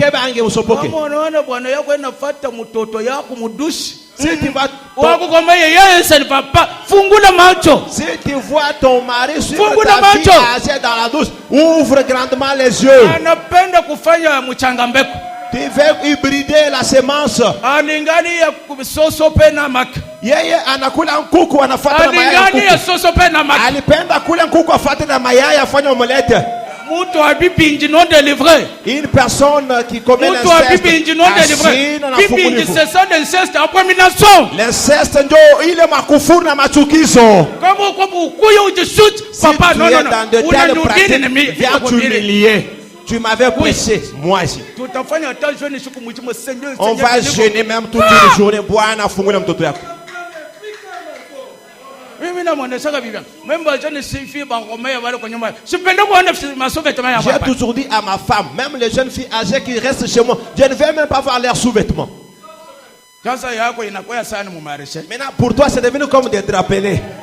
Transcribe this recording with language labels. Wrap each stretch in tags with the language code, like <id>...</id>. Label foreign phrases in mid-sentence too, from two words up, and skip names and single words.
<fr>Si tu vas si tu vois ton mari suivre ta fille assis dans la douche, ouvre grandement les yeux. Tu veux hybrider la semence.</fr> <sw>Yeye anakula nkuku anafuata na mayai. Alipenda kula nkuku afuate na mayai afanye omelette.</sw> <fr>Une personne qui commet l'inceste, l'inceste</fr> <sw>ndio ile makufuru na machukizo.</sw> <fr>Si tu es dans de telles pratiques, viens t'humilier. Tu m'avais pressé, moi ici. On va jeûner même toute une journée.</fr> <sw>Bwana fungula mtoto yako.</sw> <fr>J'ai toujours dit à ma femme, même les jeunes filles âgées qui restent chez moi, je ne vais même pas voir leurs sous-vêtements. Maintenant, pour toi, c'est devenu comme des drapelés.</fr>